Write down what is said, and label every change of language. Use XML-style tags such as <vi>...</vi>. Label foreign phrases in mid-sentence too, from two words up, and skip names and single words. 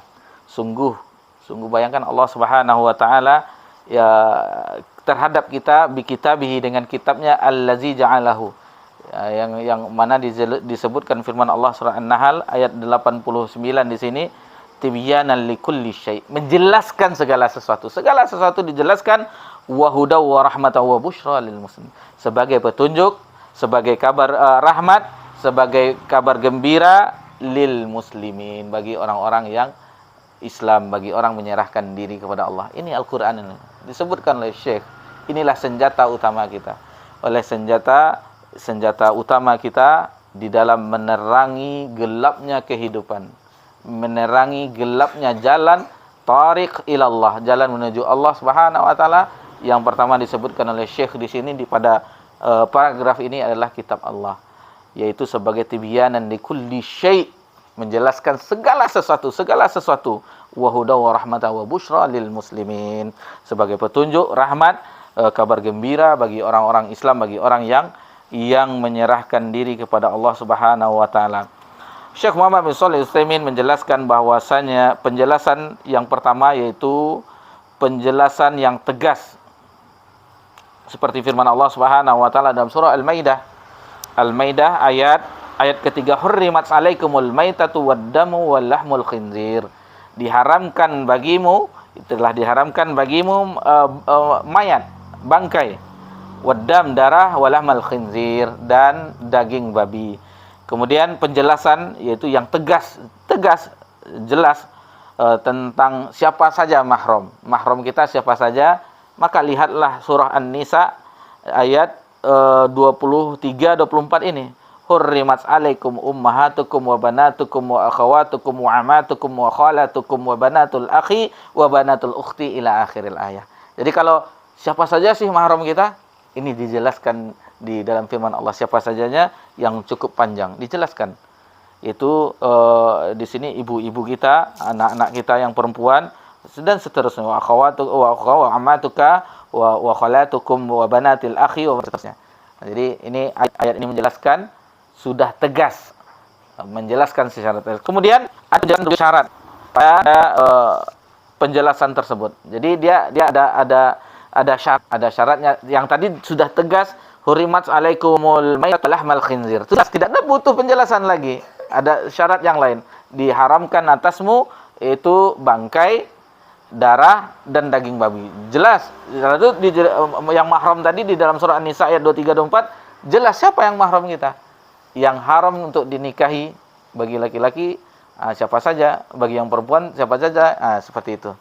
<id>Sungguh bayangkan Allah</id> <ar>سبحانه وتعالى</ar> <id>ya terhadap kita</id> <ar>بكتابه,</ar> <id>dengan kitabnya</id> <ar>الذي جعله.</ar> <id>Yang mana disebutkan firman Allah surah An-Nahl ayat 89 di sini,</id> <ar>تبيانا لكل شيء',</ar> <id>menjelaskan segala sesuatu. Segala sesuatu dijelaskan,</id> <ar>وهدى ورحمة وبشرى للمسلمين,</ar> <id>sebagai petunjuk, sebagai kabar rahmat, sebagai kabar gembira</id> <ar>للمسلمين,</ar> <id>bagi orang-orang yang Islam, bagi orang menyerahkan diri kepada Allah. Ini Al-Quran ini disebutkan oleh Syekh. Inilah senjata utama kita. Oleh senjata utama kita di dalam menerangi gelapnya kehidupan, menerangi gelapnya jalan</id> <ar>طريق إلى الله,</ar> <id>jalan menuju Allah</id> <ar>سبحانه وتعالى.</ar> <id>Yang pertama disebutkan oleh Syekh di sini pada paragraf ini adalah kitab Allah, yaitu sebagai</id> <ar>تبيانا لكل شيء',</ar> <id>menjelaskan segala sesuatu,</id> <ar>وهدى ورحمة وبشرى للمسلمين,</ar> <id>sebagai petunjuk, rahmat, kabar gembira bagi orang-orang Islam, bagi orang yang menyerahkan diri kepada Allah</id> <ar>سبحانه وتعالى.</ar> <id>Syekh Muhammad bin Shalih Al-Utsaimin menjelaskan bahwasanya penjelasan yang pertama yaitu penjelasan yang tegas, seperti firman Allah</id> <ar>سبحانه وتعالى</ar> <id>dalam surah Al-Maidah ayat ketiga,</id> <ar>حرمت عليكم الميتة والدم ولحم الخنزير,</ar> <id>diharamkan bagimu, telah diharamkan bagimu mayat, bangkai, waddam, darah,</id> <ar>ولحم الخنزير,</ar> <id>dan daging babi. Kemudian penjelasan yaitu yang tegas jelas tentang siapa saja mahram kita siapa saja. Maka lihatlah surah An-Nisa ayat 23-24 ini.</id> <ar>حرمت عليكم أمهاتكم وبناتكم وأخواتكم وعماتكم وخالاتكم وبنات الأخ وبنات الأخت إلى آخر الآية.</ar> <id>Jadi kalau siapa saja sih mahram kita? Ini dijelaskan di dalam firman Allah, siapa sajanya, yang cukup panjang dijelaskan. Itu di sini ibu-ibu kita, anak-anak kita yang perempuan dan seterusnya,</id> <ar>وأخواتك وعماتك وخالاتكم وبنات الأخ wa seterusnya.</ar> <id>Jadi ini ayat ini menjelaskan, sudah tegas menjelaskan syarat. Kemudian ada syarat pada penjelasan tersebut. Jadi dia ada syaratnya. Yang tadi sudah tegas,</id> <ar>حرمت عليكم الميتة لحم الخنزير.</ar> <id>Sudah tidak ada butuh penjelasan lagi. Ada syarat yang lain. Diharamkan atasmu itu bangkai, darah dan daging babi. Jelas. Lalu yang mahram tadi di dalam surah An-Nisa ayat 23-24 jelas siapa yang mahram kita. Yang haram untuk dinikahi bagi laki-laki siapa saja, bagi yang perempuan siapa saja, seperti itu.</id>